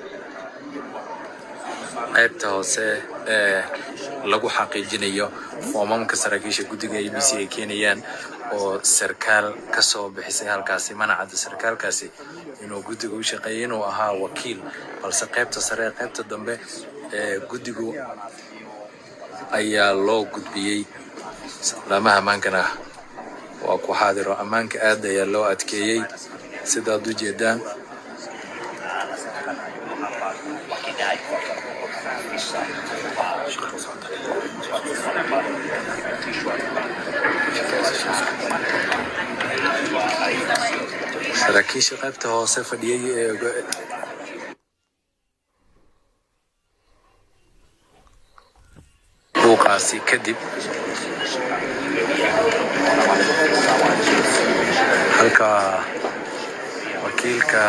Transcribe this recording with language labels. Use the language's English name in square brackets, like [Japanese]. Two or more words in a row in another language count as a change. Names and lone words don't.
[Somali] qaybta hoose lagu xaqiijinayo foomamka saraakiisha guddiga ABC ay keenayaan oo sarkaal ka soo bixisay halkaasi manacada sarkaalkaasi inuu guddiga u shaqeeyay inuu ahaa wakiil balse qaybta sare qaybta dambe guddigu ayaa loo gudbiyey laamaha ammaankana waa ku xaadiro ammaanka aad ayaa loo adkeeyey sidaad u jeedaan [Swahili] wakidai kwamba maafisa [Somali] saraakiisha qaybta hoose fadhiyay buuqaasi kadib halka wakiilka